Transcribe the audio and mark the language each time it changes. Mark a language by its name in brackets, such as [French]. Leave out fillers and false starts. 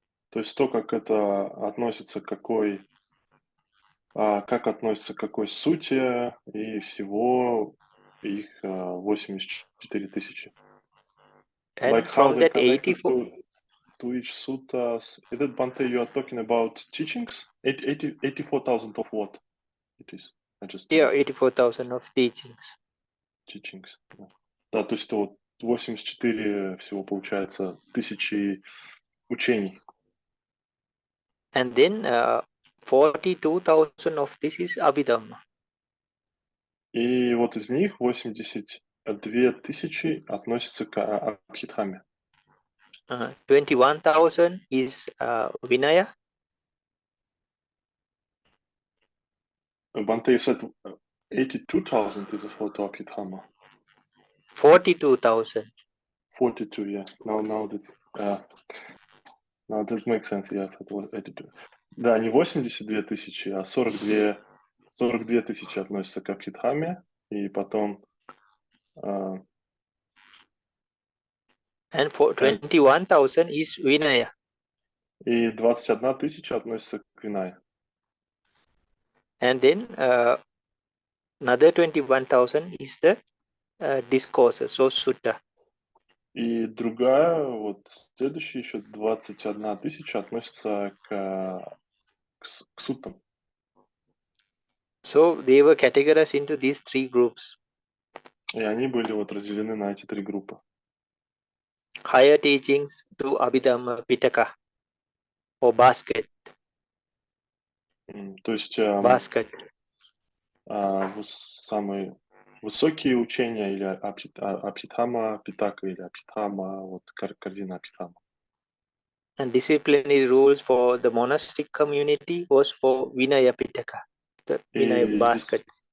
[Russian] То есть то, как это относится к как относится к какой сути, и всего их 84 тысячи. [English] And Like how from they that connected 84, to each sutta. Is it, Bante, you are talking about teachings? 84,000 of what it is? I just 84,000 of teachings. teachings. [Russian] Да, то есть это вот 84 всего получается тысячи учений. [English] And then 42,000 of this is Abhidhamma. [Russian] И вот из них 82 тысячи относятся к Абхидхаме. [English] 21,000 is Vinaya. Bante, you said 82,000 is a photo Abhidhama. 42,000. 42, yeah. Now that's now that makes sense, yeah. [Russian] Это [English] was 82. [Russian] Да, не 82 тысячи, а 42 тысячи относятся к Абхидхаме, и потом [English] And for 21,000 is Vinaya. [Russian] и 21 тысяча относятся к Винае. [English] And then another 21,000 is the discourses, so sutta. [Russian] И другая, вот следующая еще 21 тысяча относится к суттам. [English] So they were categorized into these 3 groups. [Russian] И они были вот разделены на эти 3 группы. [English] Higher teachings to Abhidhamma Pitaka or basket. [Russian] То есть [English] Basket. [Russian] самые высокие учения или Абхидхама Питака или Абхидхама, вот корзина Абхидхама. [English] And disciplinary rules for the monastic community was for Vinaya Pitaka, the Vinaya basket.